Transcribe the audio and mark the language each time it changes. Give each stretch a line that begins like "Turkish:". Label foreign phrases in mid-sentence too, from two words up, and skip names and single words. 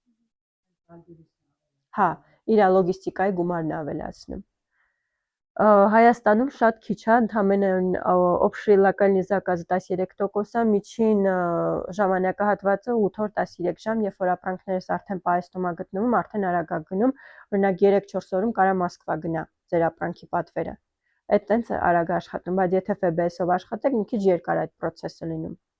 Armenian: Հա, իր լոգիստիկայի գումարն է ավելացնում։ Հայաստանում շատ քիչ է, ընդամենը
Russian: общий локальный заказ
Armenian: 13%-ը, միջին ժամանակահատվածը 8 օր 13 ժամ, երբ որ ապրանքներս արդեն պահեստում է գտնվում, արդեն արագ է գնում, օրինակ 3-4 օրում կարա Մոսկվա գնա ձեր ապրանքի պատվերը։ Այդ տենց արագ աշխատում, բայց եթե FBS-ով աշխատեք, մի քիչ երկար է այդ process-ը լինում։